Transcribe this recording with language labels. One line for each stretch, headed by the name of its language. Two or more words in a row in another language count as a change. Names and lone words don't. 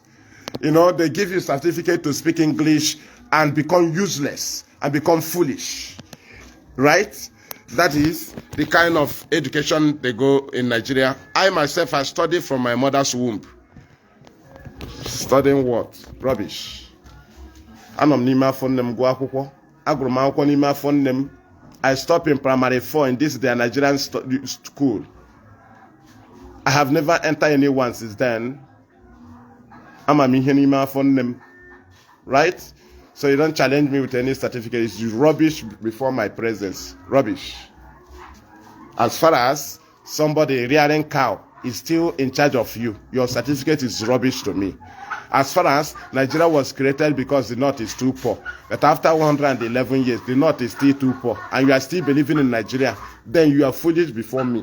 English: You know, they give you a certificate to speak English and become useless and become foolish. Right? That is the kind of education they go in Nigeria. I myself, I studied from my mother's womb. Studying what? Rubbish.
Igbo: Anom n'ime afọ nne m gụọ akwụkwọ. Agụrụ m akwụkwọ n'ime afọ nne m.
English: I stopped in primary 4 in this their Nigerian school. I have never entered anyone since then.
Igbo: Ama m ihe n'ime afọ nne m. Right?
English: So you don't challenge me with any certificate. It's rubbish before my presence. Rubbish. As far as somebody rearing cow is still in charge of you, your certificate is rubbish to me. As far as Nigeria was created because the North is too poor, but after 111 years, the North is still too poor, and you are still believing in Nigeria, then you are foolish before me.